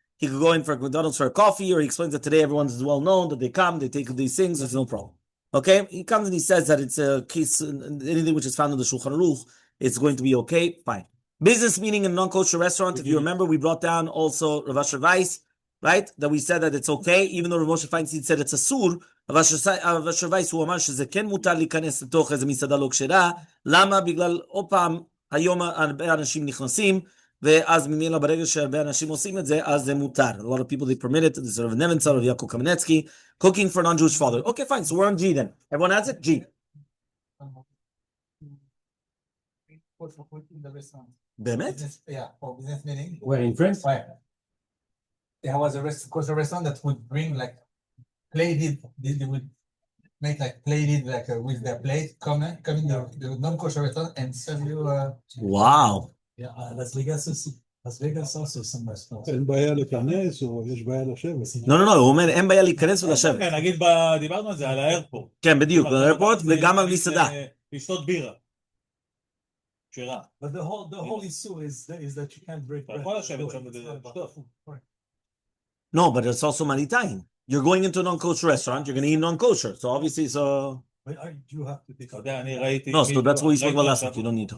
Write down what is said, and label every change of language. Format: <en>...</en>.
<en>He could go in for McDonald's for a coffee, or he explains that today everyone's well known, that they come, they take these things, there's no problem. Okay? He comes and he says that it's a case, anything which is found in the Shulchan Aruch, it's going to be okay. Fine. Business meeting in a non-kosher restaurant, if you remember, we brought down also Rav Asher Weiss, right? That we said that it's okay, even though Rav Moshe Feinstein said it's a sur.</en> <he>Rav Asher Weiss הוא אמר שזה כן מותר להיכנס לתוך איזה מסעדה לא כשרה. למה? בגלל עוד פעם, היום הרבה אנשים נכנסים, ואז ממילא ברגע שהרבה אנשים עושים את זה, אז זה מותר.</he> <en>A lot of people, they permit it. This is Rav Neventzal, Rav Yaakov Kamenetsky, cooking for a non-Jewish father. Okay, fine, so we're on G then. Everyone has it? G. In the restaurant.</en> <he>באמת?</he> <en>Yeah, for business meeting. Where, in France? Right. There was a kosher restaurant that would bring like plated, they would make like plated like with their plate, come in the non-kosher restaurant and serve you Wow. Yeah, Las Vegas also some restaurants.</en> <he>אין בעיה להיכנס או יש בעיה לשבת? לא, הוא אומר, אין בעיה להיכנס ולשבת. כן, נגיד, דיברנו על זה, על האיירפורט. כן, בדיוק, באיירפורט וגם במסעדה. לשתות בירה. שירה.</he> <en>But the whole issue is that you can't break bread.</en> <he>אתה יכול לשבת שם ולשתות.</he> <en>No, but it's also maritime. You're going into a non-kosher restaurant, you're going to eat non-kosher. So obviously, so... But you have to take</en> <he>אתה יודע, אני ראיתי...</he> <en>No, so that's what we spoke about last week. You don't need to.</en>